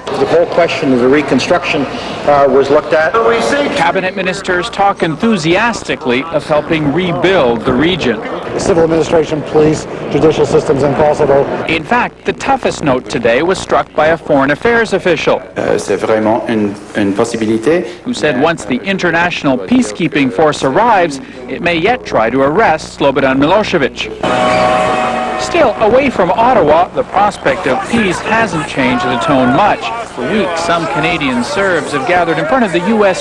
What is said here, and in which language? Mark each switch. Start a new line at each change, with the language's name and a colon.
English: The whole question of the reconstruction was looked at. Cabinet ministers talk enthusiastically of helping rebuild the region. Civil administration, police, judicial systems in Kosovo. In fact, the toughest note today was struck by a foreign affairs official
French: C'est vraiment une possibilité.
English: who said once the international peacekeeping force arrives, it may yet try to arrest Slobodan Milosevic. Still, away from Ottawa, the prospect of peace hasn't changed the tone much. For weeks, some Canadian Serbs have gathered in front of the U.S.